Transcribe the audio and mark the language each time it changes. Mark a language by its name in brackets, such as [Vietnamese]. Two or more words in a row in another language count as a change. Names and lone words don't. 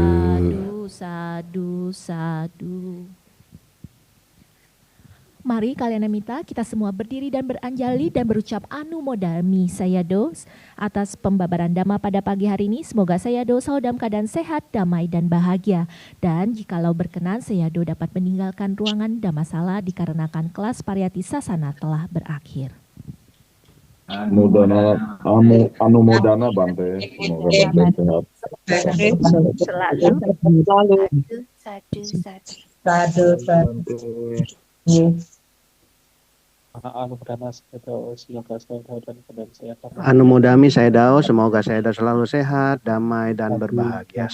[Pali] Sadu, sadu. [Indonesian] Mari Kalyanamita, kita semua berdiri dan beranjali dan berucap anumodami Sayadaw atas pembabaran Dhamma pada pagi hari ini. Semoga Sayadaw selalu dalam keadaan sehat, damai, dan bahagia. Dan jikalau berkenan, Sayadaw dapat meninggalkan ruangan Dhammasala dikarenakan kelas Pariyati Sasana telah berakhir. [Pali] Anumodana Bante, [Indonesian] semoga Bante sehat. Selalu. [Pali] Sadu, sadu. Anumodami Sayadaw, [Indonesian] semoga Sayadaw selalu sehat, damai, dan berbahagia.